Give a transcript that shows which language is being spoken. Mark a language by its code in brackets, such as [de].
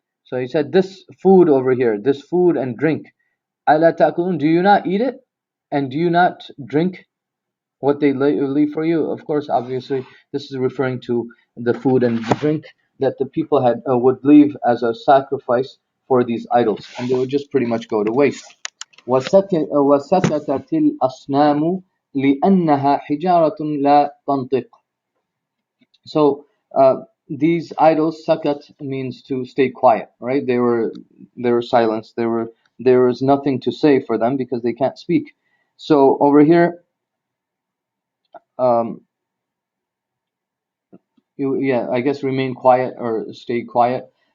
[en] So he said, this food over here, this food and drink, [ar] أَلَا تَأْكُلُونَ, [en] do you not eat it? And do you not drink what they leave for you? Of course, obviously, this is referring to the food and drink that the people had would leave as a sacrifice for these idols, and they would just pretty much go to waste. [ar] وسكتت الأصنام لأنها حجارة لا تنطق. [en] So these idols, sakat means to stay quiet, right? They were silenced. There was nothing to say for them because they can't speak. So over here, um, I guess remain quiet or stay quiet.